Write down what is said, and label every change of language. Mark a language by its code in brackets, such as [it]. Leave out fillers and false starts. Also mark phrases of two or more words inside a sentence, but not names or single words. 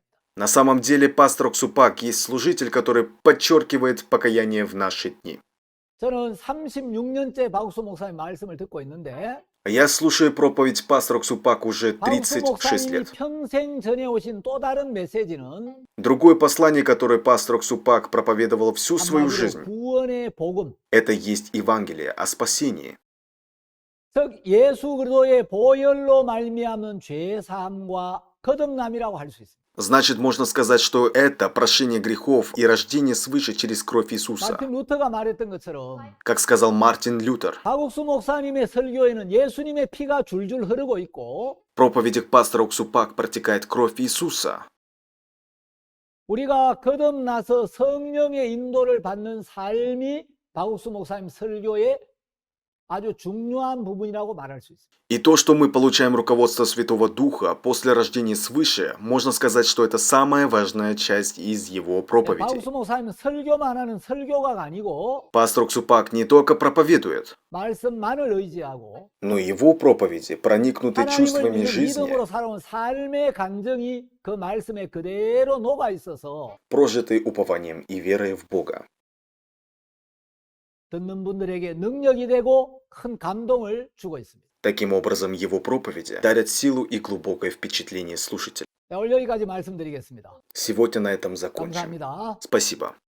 [ru] На самом деле пастор Оксупак есть служитель, который подчеркивает покаяние в наши дни. [ko] 저는 36년째 박옥수 목사님 말씀을 듣고 있는데 [ru] Я слушаю проповедь пастора Оксупак уже [ko] 박옥수 36 목사님이 [ru] лет. [ko] 평생 전해오신 또 다른 메시지는 [ru] Другое послание, которое пастор Оксупак проповедовал всю свою [ko] 한마디로 [ru] жизнь, [ko] 구원의 복음, [ru] это есть Евангелие о спасении. [ko] 즉 예수 그리스도의 보혈로 말미암은 죄 사함과 거듭남이라고 할 수 있습니다. [ru] Значит, можно сказать, что это прощение грехов и рождение свыше через кровь Иисуса. [ko] 마틴 루터가 말했던 것처럼 [ru] Как сказал Мартин Лютер, [ko] 박옥수 목사님의 설교에는 예수님의 피가 줄줄 흐르고 있고 [ru] в проповедях пастора Оксупак протекает кровь Иисуса. [ko] 우리가 거듭나서 성령의 인도를 받는 삶이 박옥수 목사님 설교의 아주 중요한 부분이라고 말할 수 있습니다. [ru] И то, что мы получаем руководство Святого Духа после рождения свыше, можно сказать, что это самая важная часть из его проповедей. [ko] 박옥수 목사님은 설교만 하는 설교가가 아니고 [ru] Пастор Оксупак не только проповедует, [ko] 말씀만을 의지하고 [ru] но его проповеди проникнуты [ko] 하나님을 [ru] чувствами [ko] 믿는 [ru] жизни, [ko] 믿음으로 살아온 삶의 감정이 그 말씀에 그대로 녹아 있어서 [ru] прожитой упованием и верой в Бога. [ko] 듣는 분들에게 능력이 되고 큰 감동을 주고 있습니다. [ru] Таким образом, его проповеди дарят силу и глубокое впечатление слушателя. [ko] 네, 오늘 여기까지 말씀드리겠습니다. [ru] Сегодня на этом закончим. [ko] 감사합니다. [ru] Спасибо.